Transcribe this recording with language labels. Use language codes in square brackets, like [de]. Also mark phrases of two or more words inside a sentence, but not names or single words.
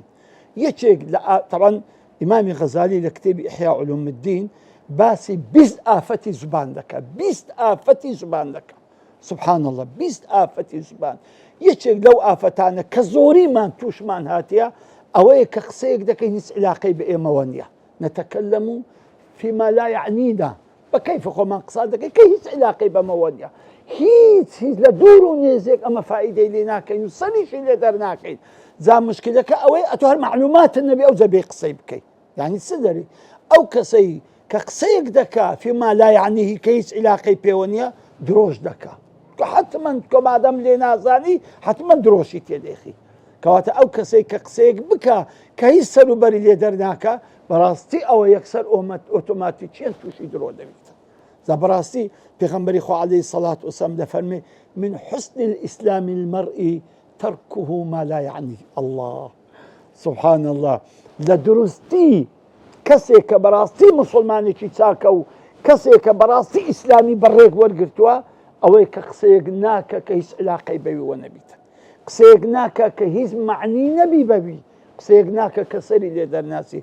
[ckb] یەکێک طبعا ئیمامی غەزالی لە کتێبی ئیحیا علوم الدین باسی 20 ئافەتی زوبان دەکات، 20 ئافەتی زوبان دەکات. [ar] سبحان الله، [ckb] 20 ئافەتی زوبان. یەکێک لەو ئافەتانە کە زۆریمان تووشمان هاتیە ئەوەیە کە قسەیەک دەکەی هیچ علاقەی بە ئێمەوە نییە، [ar] نەتەکەلەم فيما لا يعنينا، [ckb] بەکەیف خۆمان قسە دەکەی کە هیچ علاقەی بەمەوە نییە، هیچ لە دوور و نێزێک ئەمە فائیدەی لێ ناکەین و سەریشی لێ دەرناکەین. زا مشکلەکە ئەوەی ئەتۆ هەر معلوماتت نەبێ ئەو زەبێ قسەی بکەیت. یعنی چ دەری ئەو کەسەی کە قسەیەک دەکا [ar] فيما لا يعنيه [ckb] کە هیچ علاقەی پێوە نییە درۆژ دەکا، حتما کە مادەم لێ نازانی حتما درۆشی تێدەخی. کەواتە ئەو کەسەی کە قسەیەک بکە کە هیچ سەروبەری لێ دەرناکە بەڕاستی ئەوە یەکسەر ئۆتۆماتیکیان تووشی درۆ دەبێت. زە بەڕاستی پێغەمبەری خوا [ar] عەلەیهی سەڵات وسەلام [ckb] دەفەرمێ [ar] من حسن الإسلام المرء تركه ما لا يعنيه. الله سبحان الله. [ckb] لە دروستی کەسێک کە بەڕاستی مسلمانێکی چاکە و کەسێک کە بەڕاستی ئیسلامی بەڕێک وەرگرتووە ئەوەی کە قسەیەک ناکە کە هیچ علاقەی بەویەوە نەبیتە، قسەیەک ناکە کە هیچ معنی نەبی بەوی، قسەیەک ناکە کە سەری لێ دەرناسی.